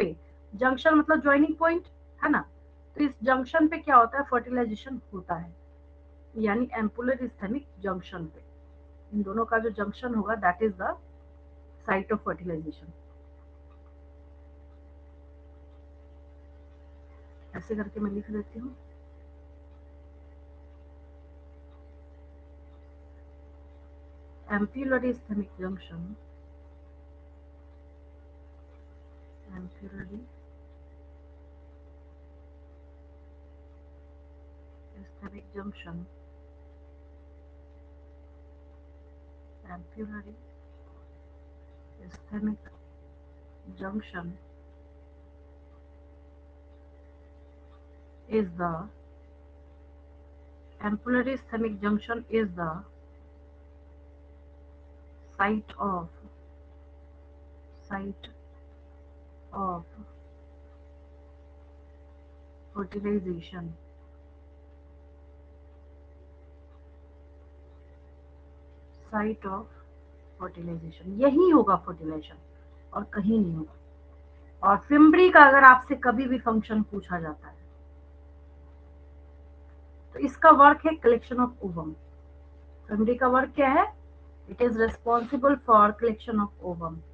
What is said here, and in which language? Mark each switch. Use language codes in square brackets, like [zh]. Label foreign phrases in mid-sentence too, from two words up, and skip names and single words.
[hi] जंक्शन मतलब [en] joining point, [hi] है ना? तो इस जंक्शन पे क्या होता है? फर्टिलाइजेशन होता है, यानी [en] ampullary isthmic junction [hi] पे। इन दोनों का जो जंक्शन होगा [en] that is the site of fertilization. [hi] ऐसे करके मैं लिख देती हूँ। [en] ampullary isthmic junction, ampullary isthmic junction, ampullary isthmic junction is the ampullary ischemic junction is the site of fertilization, site of fertilization. [hi] यही होगा फर्टिलाइजेशन और कहीं नहीं होगा। और फिम्बरी का अगर आपसे कभी भी फंक्शन पूछा जाता है तो इसका वर्क है [en] collection of ovum. [hi] फिम्बरी का वर्क क्या है? [en] it is responsible for collection of ovum.